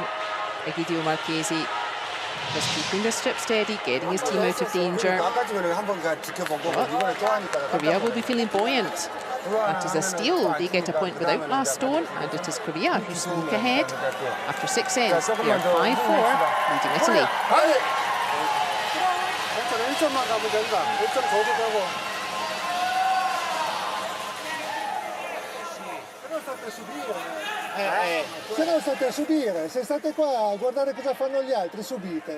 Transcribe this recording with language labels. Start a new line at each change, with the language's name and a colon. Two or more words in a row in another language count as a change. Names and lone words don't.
English: Egidio Marchesi just keeping the ship steady, getting his team out of danger. Korea will be feeling buoyant. That is a steal. They get a point without last stone, and it is Korea who sneak ahead. After 6 ends, they are 5-4, leading Italy.
Korean: 괜찮아, 1점만 가면 된다. 1점 줘도 되고.
Italian: Però state a subire. Se non state a subire, se state qua a guardare cosa fanno gli altri, subite.